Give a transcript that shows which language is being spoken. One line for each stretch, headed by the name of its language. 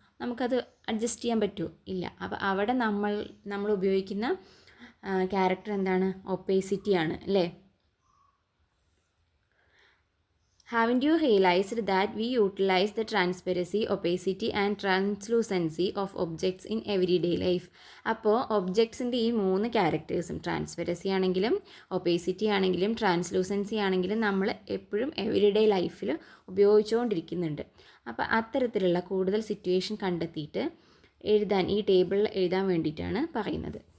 Malayalam: നമുക്കത് അഡ്ജസ്റ്റ് ചെയ്യാൻ പറ്റുമോ, ഇല്ല. അപ്പോൾ അവിടെ നമ്മൾ ഉപയോഗിക്കുന്ന ക്യാരക്ടർ എന്താണ്, ഒപ്പേസിറ്റി ആണ് അല്ലേ.
English: Haven't you realized that we utilize the transparency, opacity and translucency of objects in everyday life?
Malayalam: അപ്പോൾ ഒബ്ജക്ട്സിൻ്റെ ഈ 3 ക്യാരക്ടേഴ്സും, ട്രാൻസ്പെറൻസി ആണെങ്കിലും ഒപ്പേസിറ്റി ആണെങ്കിലും ട്രാൻസ്ലൂസൻസി ആണെങ്കിലും നമ്മൾ എപ്പോഴും എവരിഡേ ലൈഫിൽ ഉപയോഗിച്ചുകൊണ്ടിരിക്കുന്നുണ്ട്. അപ്പോൾ അത്തരത്തിലുള്ള കൂടുതൽ സിറ്റുവേഷൻ കണ്ടെത്തിയിട്ട് ഈ ടേബിളിൽ എഴുതാൻ വേണ്ടിയിട്ടാണ് പറയുന്നത്.